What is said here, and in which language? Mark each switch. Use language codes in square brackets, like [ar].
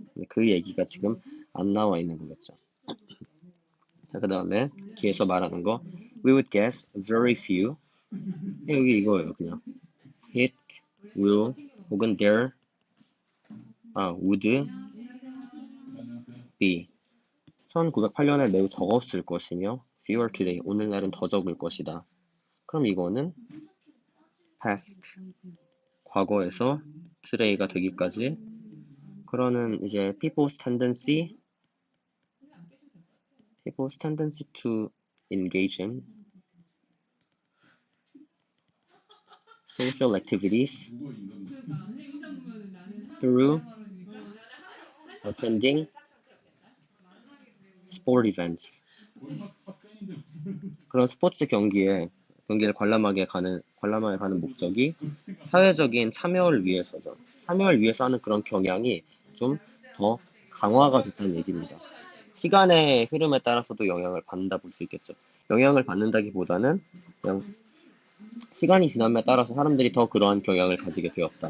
[ko] 그 얘기가 지금 안 나와 있는 거겠죠. 자, 그 다음에 뒤에서 말하는 거 [en] We would guess very few. [ko] 여기 이거예요, 그냥. [en] It will [ko] 혹은 [en] there would be [ko] 1908년에 매우 적었을 것이며 [en] fewer today, [ko] 오늘날은 더 적을 것이다. 그럼 이거는 [en] past, [ko] 과거에서 [en] today [ko] 가 되기까지 그러는 이제 [en] people's tendency to engage in social activities through attending sport events. [ko] 그런 스포츠 경기를 관람하게 가는 목적이 사회적인 참여를 위해서죠. 참여를 위해서 하는 그런 경향이 좀 더 강화가 됐다는 얘기입니다. 시간의 흐름에 따라서도 영향을 받는다 볼 수 있겠죠. 영향을 받는다기보다는 그냥 시간이 지남에 따라서 사람들이 더 그러한 경향을 가지게 되었다.